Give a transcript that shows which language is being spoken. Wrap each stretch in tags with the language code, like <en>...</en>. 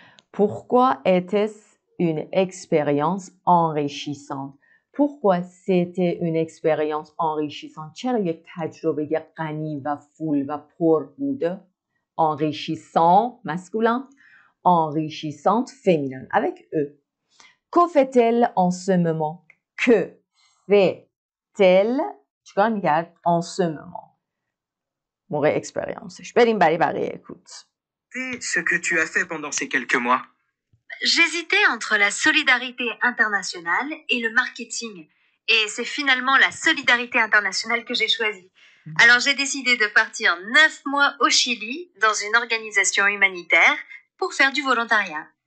<fr>Pourquoi était-ce une expérience enrichissante? Pourquoi c'était une expérience enrichissante?</fr> <fa>چرا یک تجربه غنی و فول و پر بوده؟</fa> <fr>Enrichissant, masculin. Enrichissante, féminin, avec eux. Que fait-elle en ce moment? Que fait-elle</fr> <fa>چیکار میکرد</fa> <fr>en ce moment؟</fr> <fa>موقع اکسپریانسش. بریم برای بقیه écoute.</fa> <fr>C'est ce que tu as fait pendant ces quelques mois. J'hésitais entre la solidarité internationale et le marketing. Et c'est finalement la solidarité internationale que j'ai choisie. Alors j'ai décidé de partir 9 mois au Chili dans une organisation humanitaire pour faire du volontariat.</fr>